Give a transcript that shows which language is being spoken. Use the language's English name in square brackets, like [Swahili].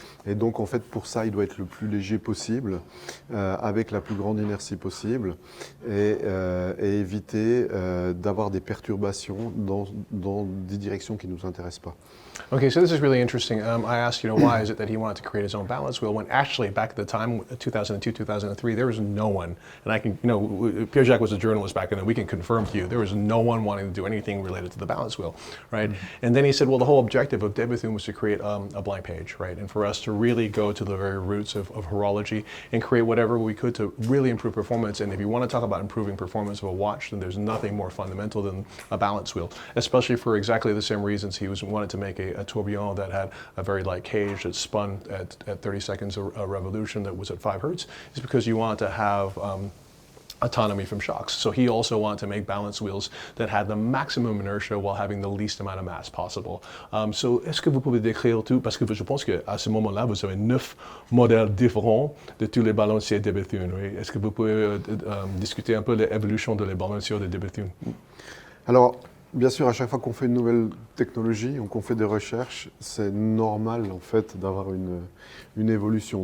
[French] Et donc en fait pour ça, il doit être le plus léger possible, avec la plus grande inertie possible, et éviter d'avoir des perturbations dans des directions qui ne nous intéressent pas. [English] Okay, so this is really interesting. I asked, why is it that he wanted to create his own balance wheel when actually back at the time, 2002, 2003, there was no one, and I can, Pierre-Jacques was a journalist back then, and we can confirm to you, there was no one wanting to do anything related to the balance wheel, right? Mm-hmm. And then he said, well, the whole objective of De Bethune was to create a blank page, right? And for us to really go to the very roots of horology and create whatever we could to really improve performance. And if you want to talk about improving performance of a watch, then there's nothing more fundamental than a balance wheel, especially for exactly the same reasons he wanted to make a tourbillon that had a very light cage that spun at 30 seconds a revolution that was at 5 hertz, is because you want to have autonomy from shocks. So he also wanted to make balance wheels that had the maximum inertia while having the least amount of mass possible. [French] So est-ce que vous pouvez décrire tout, parce que je pense qu'à ce moment-là, vous avez 9 modèles différents de tous les balanciers De Bethune. Oui? Est-ce que vous pouvez discuter un peu de l'évolution de les balanciers de Bethune? Alors, bien sûr, à chaque fois qu'on fait une nouvelle technologie ou qu'on fait des recherches, c'est normal en fait d'avoir une évolution.